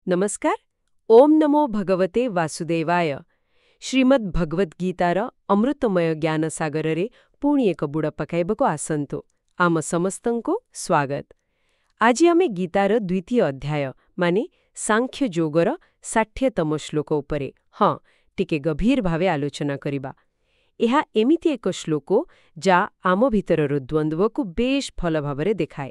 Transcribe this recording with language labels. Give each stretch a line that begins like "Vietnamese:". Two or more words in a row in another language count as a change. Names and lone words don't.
Sanskrit: नमस्कार। ओम नमो भगवते वासुदेवाय।
Odia: ଶ୍ରୀମଦ୍ ଭଗବଦ୍ ଗୀତାର ଅମୃତମୟ ଜ୍ଞାନ सागରରେ ପୁଣି ଏକ ବୁଡ଼ ପକାଇବାକୁ ଆସନ୍ତୁ। ଆମ ସମସ୍ତଙ୍କୁ ସ୍ୱାଗତ। ଆଜି ଆମେ ଗୀତାର ଦ୍ୱିତୀୟ ଅଧ୍ୟାୟ ମାନେ ସାଂଖ୍ୟ ଯୋଗର 60ତମ ଶ୍ଲୋକ ଉପରେ ଟିକେ ଗଭୀର ଭାବେ ଆଲୋଚନା କରିବା। ଏହା ଏମିତି ଏକ ଶ୍ଲୋକ ଯାହା ଆମ ଭିତରର ଦ୍ୱନ୍ଦ୍ୱକୁ ବେଶ ଭଲ ଭାବରେ ଦେଖାଏ।